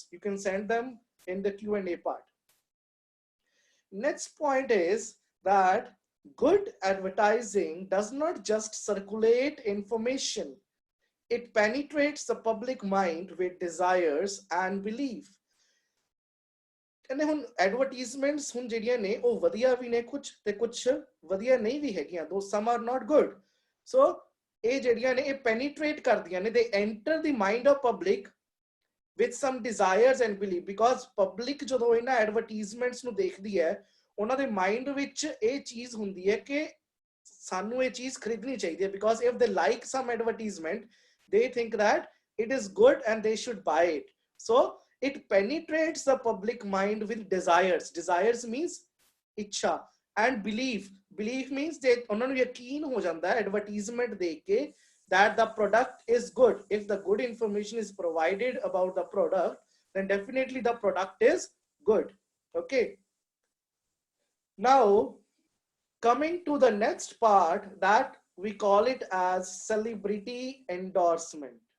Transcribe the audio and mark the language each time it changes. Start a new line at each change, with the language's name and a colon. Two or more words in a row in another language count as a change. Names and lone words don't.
English: You can send them in the Q&A part. Next point is that good advertising does not just circulate information. It penetrates the public mind with desires and belief.
Punjabi: ਕਹਿੰਦੇ ਹੁਣ ਐਡਵਰਟਾਈਜ਼ਮੈਂਟਸ ਹੁਣ ਜਿਹੜੀਆਂ ਨੇ ਉਹ ਵਧੀਆ ਵੀ ਨੇ ਕੁਝ ਤੇ ਕੁਝ ਵਧੀਆ ਨਹੀਂ ਵੀ ਹੈਗੀਆਂ,
English: though some are not good.
Punjabi: ਸੋ ਇਹ ਜਿਹੜੀਆਂ ਨੇ ਇਹ ਪੈਨੀਟ੍ਰੇਟ ਕਰਦੀਆਂ ਨੇ,
English: they enter the mind of public with some desires and belief, because
Punjabi: public ਜਦੋਂ ਇਹਨਾਂ ਐਡਵਰਟਾਈਜ਼ਮੈਂਟਸ ਨੂੰ ਦੇਖਦੀ ਹੈ ਉਹਨਾਂ ਦੇ ਮਾਈਂਡ ਵਿੱਚ ਇਹ ਚੀਜ਼ ਹੁੰਦੀ ਹੈ ਕਿ ਸਾਨੂੰ ਇਹ ਚੀਜ਼ ਖਰੀਦਣੀ ਚਾਹੀਦੀ ਹੈ,
English: because if they like some advertisement they think that it is good and they should buy it. So it penetrates the public mind with desires. Desires means ਇੱਛਾ, and belief. Belief means that
Punjabi: ਉਹਨਾਂ ਨੂੰ ਯਕੀਨ ਹੋ ਜਾਂਦਾ ਹੈ ਐਡਵਰਟਾਈਜ਼ਮੈਂਟ ਦੇਖ ਕੇ
English: that the product is good. If the good information is provided about the product, then definitely the product is good. Okay. Now, coming to the next part, that we call it as celebrity endorsement.